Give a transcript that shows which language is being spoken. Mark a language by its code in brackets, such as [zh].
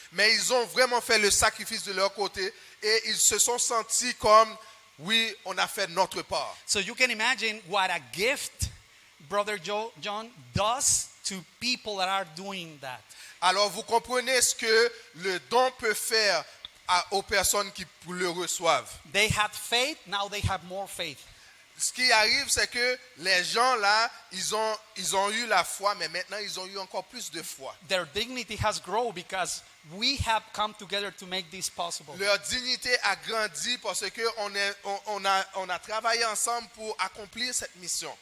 [fr] Mais ils ont vraiment fait le sacrifice de leur côté et ils se sont sentis comme, oui, on a fait notre part. [en] So you can imagine what a gift Brother John does to people that are doing that. [fr] Alors vous comprenez ce que le don peut faire aux personnes qui le reçoivent. [en] They had faith, now they have more faith. [fr] Ce qui arrive, c'est que les gens là, ils ont eu la foi, mais maintenant ils ont eu encore plus de foi. [en] Their dignity has grown because we have come together to make this possible. [fr] Leur dignité a grandi parce que on a travaillé ensemble pour accomplir cette mission.